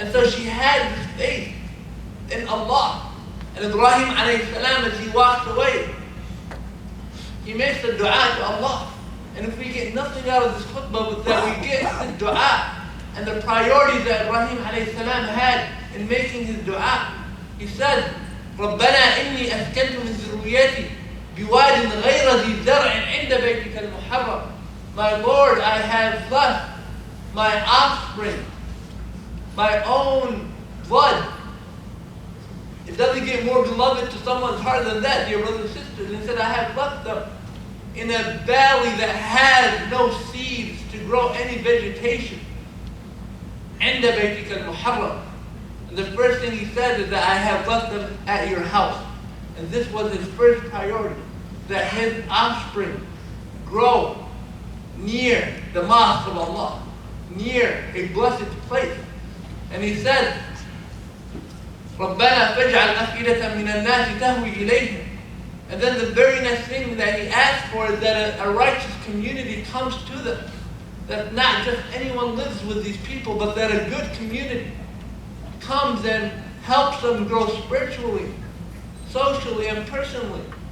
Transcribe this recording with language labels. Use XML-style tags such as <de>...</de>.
<en>And so she had this faith in Allah. And Ibrahim alayhi salam, as he walks away, he makes a dua to Allah. And if we get nothing out of this khutbah, but that we get this dua and the priorities that Ibrahim alayhi salam had in making his dua. He said,</en> <ar>رَبَّنَا إِنِّي أَسْكَنْتُ مِنْ ذُرِّيَّتِي بِوَادٍ غَيْرَ ذِي زَرْعٍ عِنْدَ بَيْتِكَ الْمُحَرَّمِ.</ar> <en>My Lord, I have left my offspring, my own blood. It doesn't get more beloved to someone's heart than that, dear brothers and sisters. And he said, I have left them in a valley that has no seeds to grow any vegetation.</en> <ar>عِنْدَ بَيْتِكَ الْمُحَرَّمِ.</ar> <en>And the first thing he said is that I have left them at your house. And this was his first priority, that his offspring grow near the mosque of Allah, near a blessed place. And he said,</en> <ar>رَبَّنَا فَاجْعَلْ أَفْئِدَةً مِنَ النَّاسِ تَهْوِي إِلَيْهِمْ.</ar> <en>And then the very next thing that he asked for is that a righteous community comes to them. That not just anyone lives with these people, but that a good community comes and helps them grow spiritually, socially, and personally.</en>